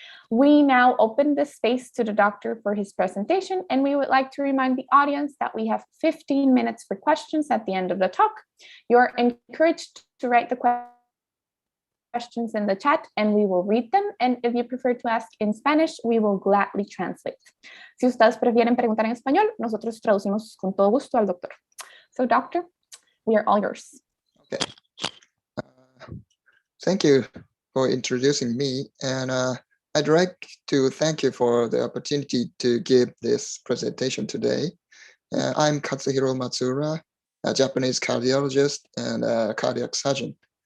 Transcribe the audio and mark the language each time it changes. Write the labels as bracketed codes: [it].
[en] We now open this space to the doctor for his presentation, and we would like to remind the audience that we have 15 minutes for questions at the end of the talk. You're encouraged to write the questions in the chat and we will read them. And if you prefer to ask in Spanish, we will gladly translate. [es] Si ustedes prefieren preguntar en español, nosotros traducimos con todo gusto al doctor. [en] So doctor, we are all yours. Okay. Thank you for introducing me. And I'd like to thank you for the opportunity to give this presentation today. I'm Katsuhiro Matsura, a Japanese cardiologist and a cardiac surgeon.